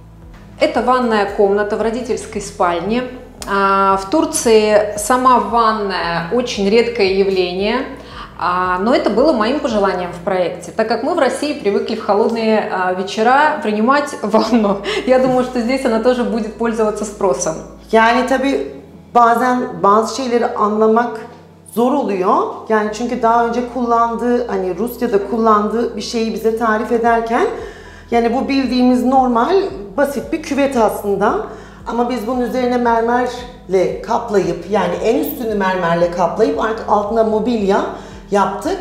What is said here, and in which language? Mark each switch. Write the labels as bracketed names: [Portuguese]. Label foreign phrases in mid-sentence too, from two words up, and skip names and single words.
[Russian] Это ванная комната в родительской спальне. В Турции сама ванная очень редкое явление, но это было моим пожеланием в проекте, так как мы в России привыкли в холодные вечера принимать ванну. Я думаю, что здесь она тоже будет пользоваться спросом. [Turkish] Yani tabii bazen bazı şeyleri anlamak zor oluyor. Yani çünkü daha önce kullandığı, hani Rusya'da kullandığı bir şeyi bize tarif ederken, yani bu bildiğimiz normal basit bir küvet aslında. Ama biz bunun üzerine mermerle kaplayıp, yani en üstünü mermerle kaplayıp artık altına mobilya yaptık.